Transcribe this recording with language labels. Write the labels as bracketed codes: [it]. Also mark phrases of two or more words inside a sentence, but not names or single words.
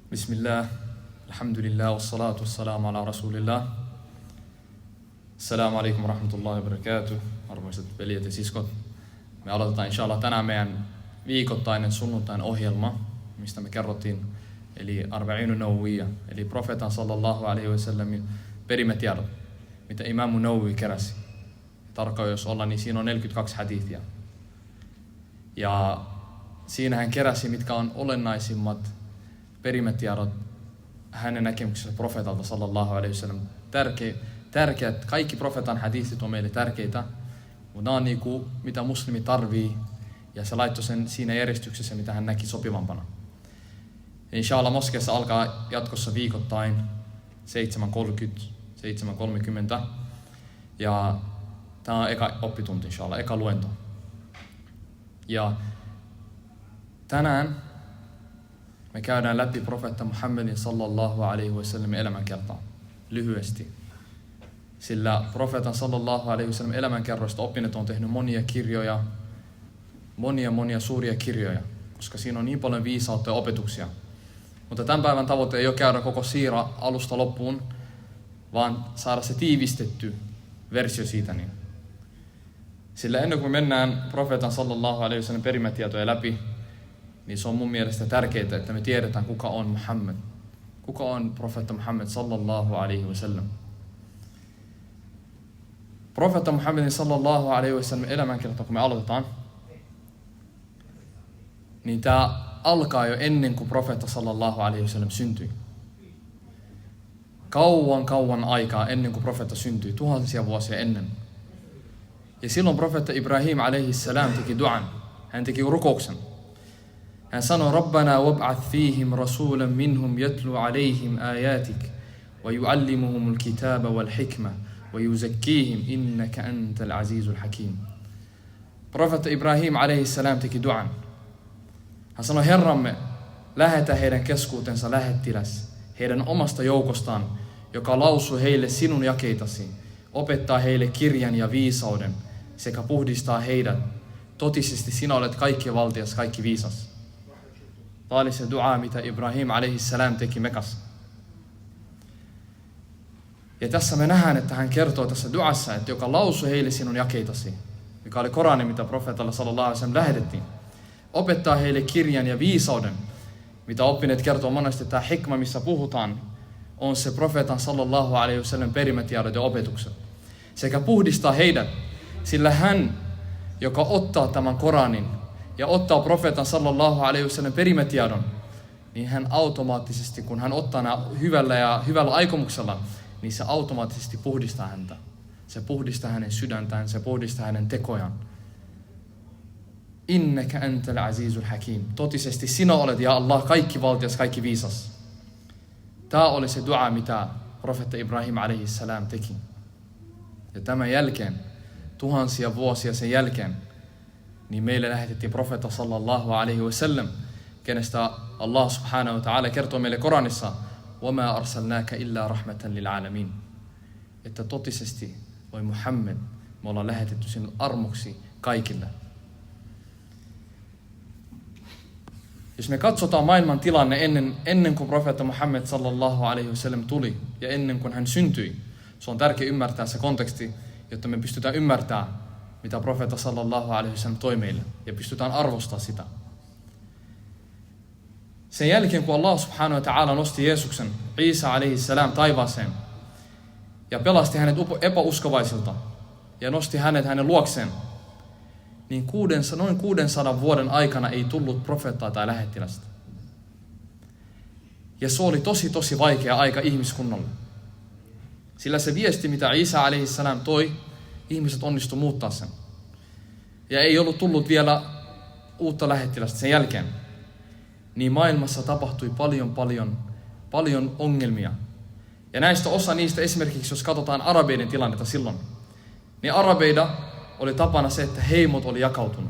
[ar] بسم الله، الحمد لله، والصلاة والسلام على رسول الله. السلام عليكم ورحمة الله وبركاته, [fi] arvoisat veljet ja siskot. Me aloitetaan inshallah tänään meidän viikoittainen sunnuntain ohjelma, mistä me kerrottiin, eli Arba'inu Nawawiyya, eli profeetan [ar] صلى الله عليه وسلم [fi] perimätiedot, mitä Imamu Nawawi keräsi. Tarkoin jos olla, niin siinä on 42 hadiithia. Ja siinä hän keräsi, mitkä on olennaisimmat perimätiedot hänen näkemyksensä profeetalta [ar] صلى الله عليه وسلم. [fi] Tärkeät, kaikki profeetan hadiithit on meille tärkeitä, mutta nämä on niinku, mitä muslimi tarvii, ja se laittoi sen siinä järjestyksessä, mitä hän näki sopivampana. Ja inshallah moskeessa alkaa jatkossa viikoittain 7.30, 7.30, ja tämä on eka oppitunti inshallah, eka luento. Ja tänään me käydään läpi profeetta Muhammedin [ar] صلى الله عليه وسلم [fi] elämänkertaa lyhyesti. Sillä profeetan [ar] صلى الله عليه وسلم [fi] elämänkerroista oppineet on tehnyt monia kirjoja, monia suuria kirjoja, koska siinä on niin paljon viisautta ja opetuksia. Mutta tämän päivän tavoite ei ole käydä koko siira alusta loppuun, vaan saada se tiivistetty versio siitä. Niin. Sillä ennen kuin me mennään profeetan [ar] صلى الله عليه وسلم [fi] perimätietoja läpi, niin se on mun mielestä tärkeää, että me tiedetään, kuka on Muhammed. Kuka on profeetta Muhammed [ar] صلى الله عليه وسلم. [fi] Profeetta Muhammedin [ar] صلى الله عليه وسلم [fi] elämänkerta, kun me aloitetaan, niin tämä alkaa jo ennen kuin profeetta [ar] صلى الله عليه وسلم [fi] syntyi. Kauan aikaa ennen kuin profeetta syntyi, tuhansia vuosia ennen. Ja silloin profeetta Ibrahim [ar] عليه السلام [fi] teki duan. Hän teki rukouksen. Hän sanoi, [ar] ربنا وابعث فيهم رسولا منهم يتلو عليهم آياتك ويعلمهم الكتاب والحكمة ويزكيهم إنك أنت العزيز الحكيم. [fi] Profeetta Ibrahim [ar] عليه السلام [fi] teki duan. Hän sanoi, Herramme, lähetä heidän keskuutensa lähettiläs heidän omasta joukostaan, joka lausuu heille sinun jakeitasi, opettaa heille kirjan ja viisauden sekä puhdistaa heidät. Totisesti sinä olet kaikki valtias, kaikki viisas. Tämä oli se dua, mitä Ibrahim [ar] عليه السلام [fi] teki Mekassa. Ja tässä me nähdään, että hän kertoo tässä duassa, että joka lausui heille sinun jakeitasi, mikä oli Korani, mitä profeetalla [ar] صلى الله عليه وسلم [fi] lähetettiin. Opettaa heille kirjan ja viisauden, mitä oppineet kertoo monesti, että tämä hikma, missä puhutaan, on se profeetan [ar] صلى الله عليه وسلم [fi] perimätiedot ja opetukset. Sekä puhdistaa heidät, sillä hän, joka ottaa tämän Koranin ja ottaa profeetan [ar] صلى الله عليه وسلم [fi] perimätiedon, niin hän automaattisesti, kun hän ottaa nämä hyvällä aikomuksella, niin se automaattisesti puhdistaa häntä. Se puhdistaa hänen sydäntään, se puhdistaa hänen tekojaan. [ar] إنك أنت العزيز الحكيم. [fi] Totisesti sinä olet, ja Allah, kaikki valtias, kaikki viisas. Tämä oli se dua, mitä profeetta Ibrahim [ar] عليه السلام [fi] teki. Ja tämän jälkeen, tuhansia vuosia sen jälkeen, niin meille lähetettiin profeetta [ar] صلى الله عليه وسلم, [fi] kenestä Allah [ar] سبحانه وتعالى [fi] kertoo meille Koranissa, [ar] وَمَا أَرْسَلْنَاكَ إِلَّا رَحْمَةً لِلْعَالَمِينَ. [fi] Että totisesti, voi Muhammed, me ollaan lähetetty sinun armoksi kaikille. Jos me katsotaan maailman tilanne ennen kuin profeetta Muhammed [ar] صلى الله عليه وسلم [fi] tuli ja ennen kuin hän syntyi, se on tärkeää ymmärtää se konteksti, jotta me pystytään ymmärtämään, mitä profeetta [ar] صلى الله عليه وسلم [fi] toi meille, ja pystytään arvostaa sitä. Sen jälkeen, kun Allah [ar] سبحانه وتعالى [fi] nosti Jeesuksen, [ar] عيسى عليه السلام, [fi] taivaaseen ja pelasti hänet epäuskovaisilta ja nosti hänet hänen luokseen, niin noin 600 vuoden aikana ei tullut profeettaa tai lähettilästä. Ja se oli tosi vaikea aika ihmiskunnalle. Sillä se viesti, mitä Isa [ar] عليه السلام [fi] toi, ihmiset onnistu muuttaa sen. Ja ei ollut tullut vielä uutta lähettilästä sen jälkeen. Niin maailmassa tapahtui paljon ongelmia. Ja näistä osa niistä esimerkiksi, jos katsotaan arabeiden tilannetta silloin, niin arabeida oli tapana se, että heimot oli jakautunut.